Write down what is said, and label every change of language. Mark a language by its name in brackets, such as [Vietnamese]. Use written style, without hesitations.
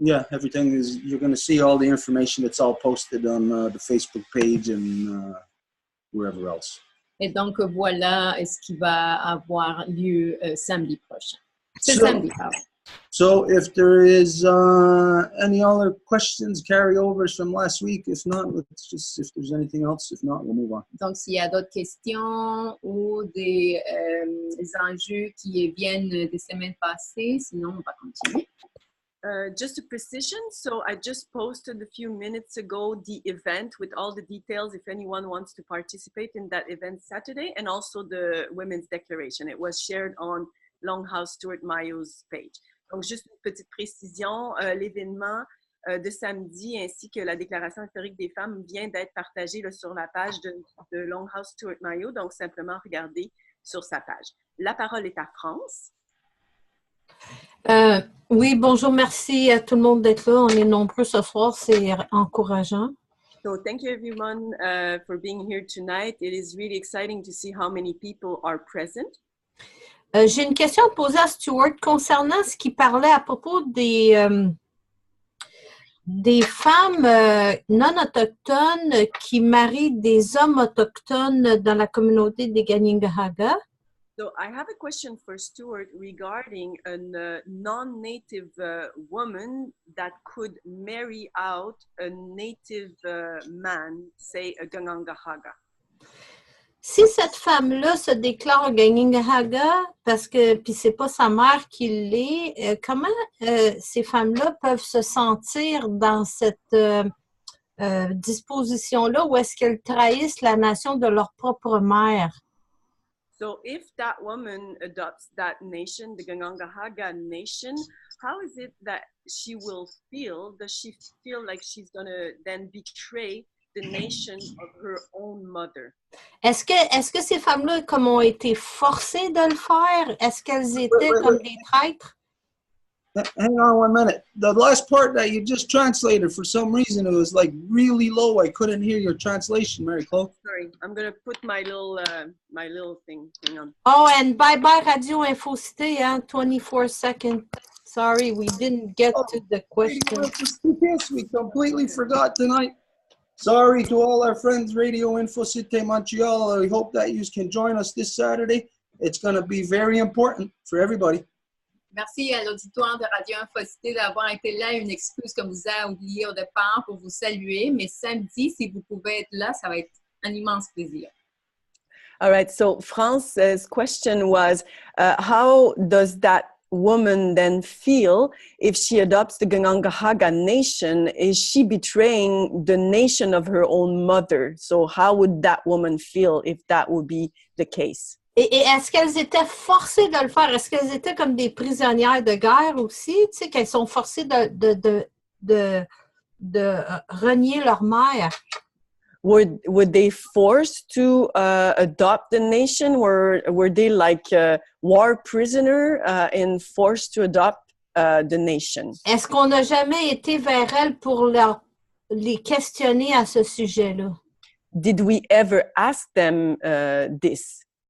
[English] Everything is, you're going to see all the information. It's all posted on the Facebook page and wherever else. [French] Et donc, voilà ce qui va avoir lieu samedi prochain. Samedi, pardon. [English] So if there is any other questions, carryovers from last week, if not, let's just, if there's anything else, if not, we'll move on. [French] Donc, s'il y a d'autres questions ou des enjeux qui viennent des semaines passées, sinon, on va continuer. [English] Just a precision, so I just posted a few minutes ago the event with all the details if anyone wants to participate in that event Saturday, and also the Women's Declaration. It was shared on Longhouse Stuart Mayo's page. [French] Donc, juste une petite précision, l'événement de samedi ainsi que la Déclaration historique des femmes vient d'être partagée là, sur la page de Longhouse Stuart Mayo, donc simplement regardez sur sa page. La parole est à France. Oui, bonjour, merci à tout le monde d'être là. On est nombreux ce soir, c'est encourageant. [English] So thank you everyone for being here tonight. It is really exciting to see how many people are present. [French] J'ai une question à poser à Stuart concernant ce qui parlait à propos des femmes non autochtones qui marient des hommes autochtones dans la communauté des Ganingahaga. [English] So I have a question for Stuart regarding a non-native woman that could marry out a native man, say a Ganingahaga. [French] Si cette femme-là se déclare Ganingahaga, parce que puis c'est pas sa mère qui l'est, comment ces femmes-là peuvent se sentir dans cette disposition-là où est-ce qu'elles trahissent la nation de leur propre mère? [English] So if that woman adopts that nation, the Ganingahaga nation, how is it that she will feel? Does she feel like she's going to then betray the nation of her own mother? [French] Est-ce que ces femmes-là, comme ont été forcées de le faire, est-ce qu'elles étaient comme des traîtres? [English] Hang on 1 minute. The last part that you just translated, for some reason, it was like really low. I couldn't hear your translation, Marie-Claude. Sorry, I'm going to put my little thing. Hang on. Oh, and bye-bye Radio Infocité, hein, 24 seconds. Sorry, we didn't get to the question. Yes, we completely forgot tonight. Sorry to all our friends, Radio Infocité Montreal. I hope that you can join us this Saturday. It's going to be very important for everybody. [French] Merci à l'auditoire de Radio Infocité d'avoir été là. Une excuse que vous avez oublié au départ pour vous saluer. Mais samedi, si vous pouvez être là, ça va être un immense plaisir. [English] All right. So France's question was, how does that woman then feel if she adopts the Ganingahaga nation? Is she betraying the nation of her own mother? So how would that woman feel if that would be the case? [French] Et est-ce qu'elles étaient forcées de le faire? Est-ce qu'elles étaient comme des prisonnières de guerre aussi? Tu sais, qu'elles sont forcées de renier leur mère? [English] Were they forced to adopt the nation? Were they like war prisoner and forced to adopt the nation? [French] Est-ce qu'on n'a jamais été vers elles pour les questionner à ce sujet-là? [English] Did we ever ask them this?